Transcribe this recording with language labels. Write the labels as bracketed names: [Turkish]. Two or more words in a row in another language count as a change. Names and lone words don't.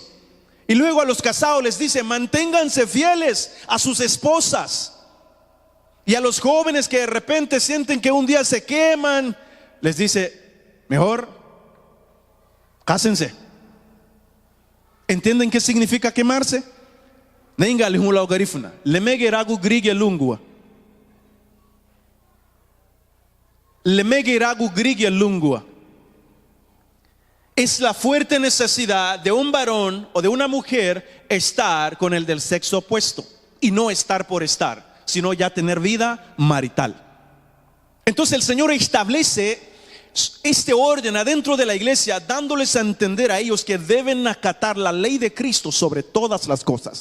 [Spanish] Y luego a los casados les dice: manténganse fieles a sus esposas. Y a los jóvenes que de repente sienten que un día se queman, les dice: mejor cásense. ¿Entienden qué significa quemarse? [Garifuna] Nenga lihula ogarifuna, lemegeragu grigya lungua. Lemegeragu grigya lungua. [Spanish] Es la fuerte necesidad de un varón o de una mujer estar con el del sexo opuesto, y no estar por estar, sino ya tener vida marital. Entonces el Señor establece este orden adentro de la iglesia, dándoles a entender a ellos que deben acatar la ley de Cristo sobre todas las cosas.